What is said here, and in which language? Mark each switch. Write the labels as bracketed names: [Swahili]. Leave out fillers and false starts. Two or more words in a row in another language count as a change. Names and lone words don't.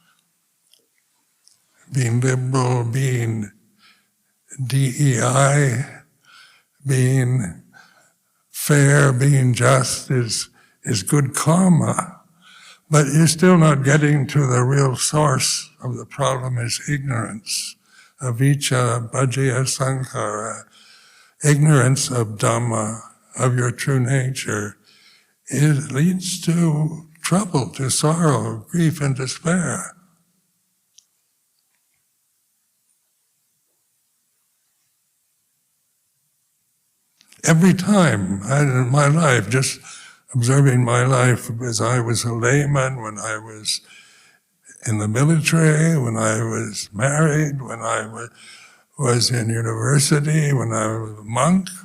[English] Being liberal, being DEI, being fair, being just is good karma, but you're still not getting to the real source of the problem is ignorance, [Pali] avijja, paccaya sankhara, [English] ignorance of Dhamma, of your true nature. It leads to trouble, to sorrow, grief, and despair. Every time in my life, just observing my life as I was a layman, when I was in the military, when I was married, when I was in university, when I was a monk.